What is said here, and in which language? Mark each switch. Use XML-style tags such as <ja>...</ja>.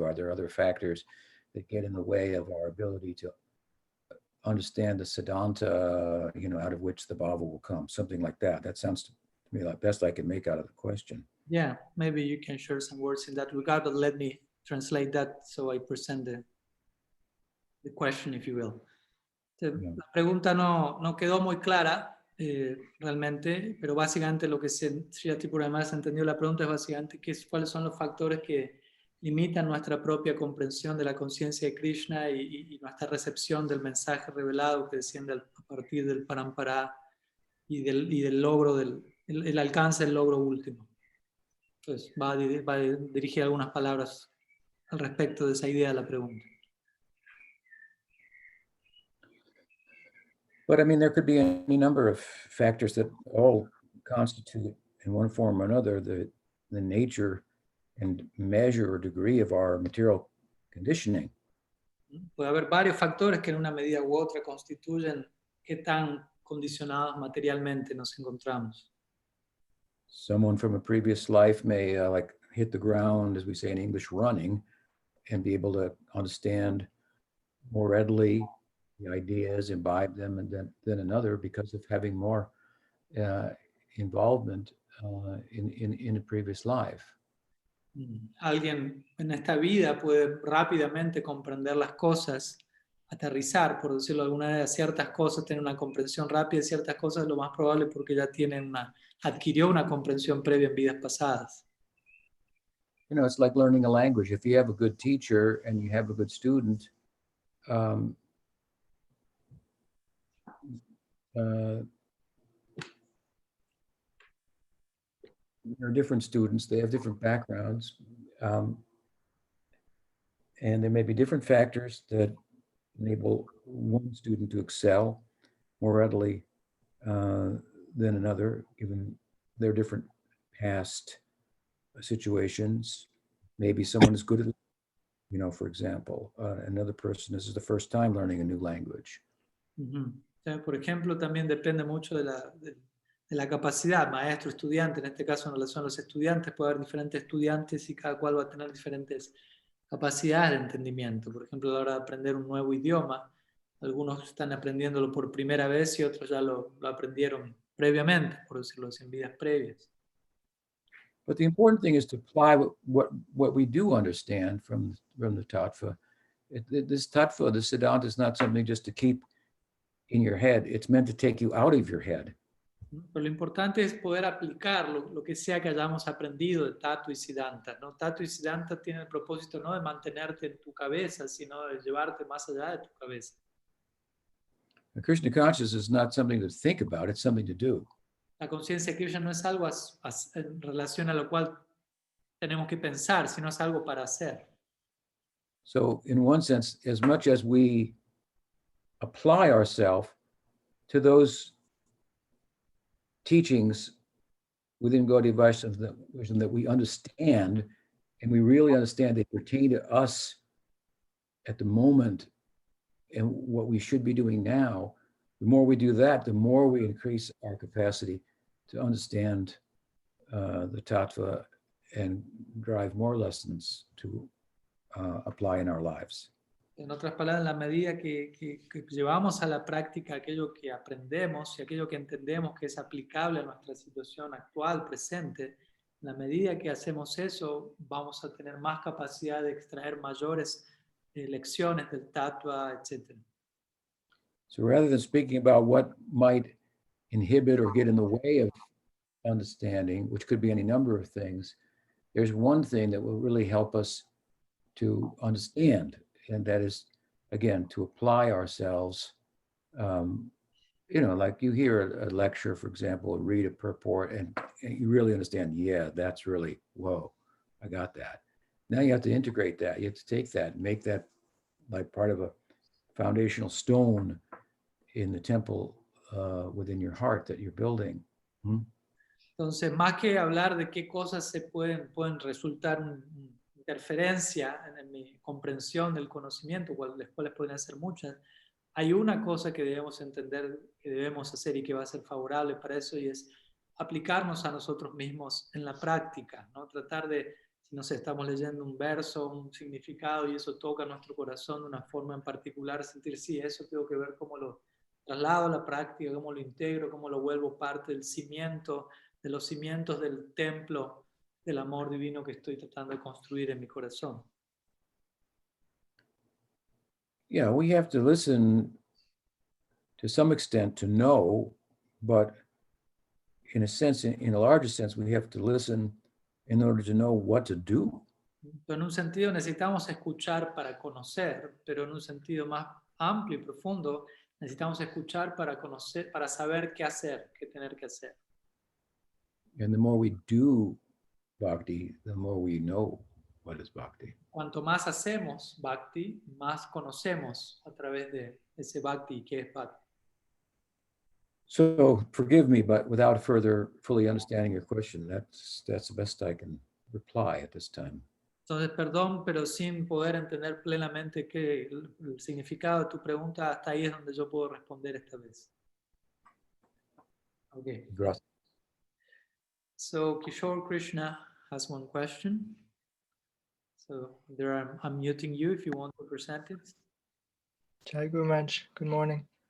<en>Are there other factors that get in the way of our ability to understand the Siddhanta, out of which the bhava will come? Something like that. That sounds to me like best I can make out of the question. Yeah, maybe you can share some words in that regard, but let me translate that so I present the question, if you will.</en> <es>La pregunta no quedó muy clara realmente, pero básicamente lo que Sri Purana entendió la pregunta es básicamente cuáles son los factores que limitan nuestra propia comprensión de la conciencia de Krishna y nuestra recepción del mensaje revelado que desciende a partir del parampara y del logro, el alcance del logro último. Entonces va a dirigir algunas palabras al respecto de esa idea de la pregunta.</es> <en>But I mean, there could be any number of factors that all constitute, in one form or another, the nature and measure or degree of our material conditioning.</en> <es>Puede haber varios factores que en una medida u otra constituyen qué tan condicionados materialmente nos encontramos.</es> <en>Someone from a previous life may hit the ground, as we say in English, running, and be able to understand more readily the ideas, imbibe them, and than another because of having more involvement in a previous life.</en> <es>Alguien en esta vida puede rápidamente comprender las cosas, aterrizar, por decirlo de alguna manera, ciertas cosas, tener una comprensión rápida de ciertas cosas, lo más probable porque ya adquirió una comprensión previa en vidas pasadas.</es> <en>It's like learning a language. If you have a good teacher and you have a good student, there are different students, they have different backgrounds, and there may be different factors that enable one student to excel more readily than another, given their different past situations. Maybe someone is good at, for example, another person, this is the first time learning a new language.</en> <es>Por ejemplo, también depende mucho de la capacidad, maestro, estudiante, en este caso en relación a los estudiantes, puede haber diferentes estudiantes y cada cual va a tener diferentes capacidades de entendimiento. Por ejemplo, a la hora de aprender un nuevo idioma, algunos están aprendiéndolo por primera vez y otros ya lo aprendieron previamente, por decirlo así, en vidas previas.</es> <en>But the important thing is to apply what we do understand from the tattva. This tattva, the Siddhanta, is not something just to keep in your head. It's meant to take you out of your head.</en> <es>Pero lo importante es poder aplicar lo que sea que hayamos aprendido de Tattva y Siddhanta, ¿no? Tattva y Siddhanta tienen el propósito no de mantenerte en tu cabeza, sino de llevarte más allá de tu cabeza.</es> <en>The Krishna consciousness is not something to think about, it's something to do.</en> <es>La conciencia de Krishna no es algo en relación a lo cual tenemos que pensar, sino es algo para hacer.</es> <en>So in one sense, as much as we apply ourselves to those teachings within Gaudiya Vaishnava that we understand, and we really understand they pertain to us at the moment and what we should be doing now, the more we do that, the more we increase our capacity to understand the tattva and drive more lessons to apply in our lives.</en> <es>En otras palabras, en la medida que llevamos a la práctica aquello que aprendemos y aquello que entendemos que es aplicable a nuestra situación actual, presente, en la medida que hacemos eso, vamos a tener más capacidad de extraer mayores lecciones del tattva, etc.</es> <en>So rather than speaking about what might inhibit or get in the way of understanding, which could be any number of things, there's one thing that will really help us to understand, and that is, again, to apply ourselves. Like you hear a lecture, for example, read a purport, and you really understand, yeah, that's really, whoa, I got that. Now you have to integrate that. You have to take that and make that like part of a foundational stone in the temple within your heart that you're building.</en> <es>Entonces, más que hablar de qué cosas pueden resultar interferencia en mi comprensión del conocimiento, las cuales pueden ser muchas, hay una cosa que debemos entender, que debemos hacer y que va a ser favorable para eso, y es aplicarnos a nosotros mismos en la práctica, ¿no? Tratar de, si no sé, estamos leyendo un verso, un significado y eso toca nuestro corazón de una forma en particular, sentir, sí, eso tengo que ver cómo lo traslado a la práctica, cómo lo integro, cómo lo vuelvo parte del cimiento, de los cimientos del templo del amor divino que estoy tratando de construir en mi corazón.</es> <en>Yeah, we have to listen to some extent to know, but in a sense, in a larger sense, we have to listen in order to know what to do.</en> <es>En un sentido necesitamos escuchar para conocer, pero en un sentido más amplio y profundo necesitamos escuchar para conocer, para saber qué hacer, qué tener que hacer.</es> <en>And the more we do bhakti, the more we know what is bhakti.</en> <es>Cuanto más hacemos bhakti, más conocemos a través de ese bhakti qué es bhakti.</es> <en>So forgive me, but without further fully understanding your question, that's the best I can reply at this time.</en> <es>Entonces, perdón, pero sin poder entender plenamente el significado de tu pregunta, hasta ahí es donde yo puedo responder esta vez.</es> <en>Okay.</en> <es>Gracias.</es> <en>So Kishore Krishna has one question. So there I'm muting you if you want to present it. Jai Guru Maharaj, good morning.</en>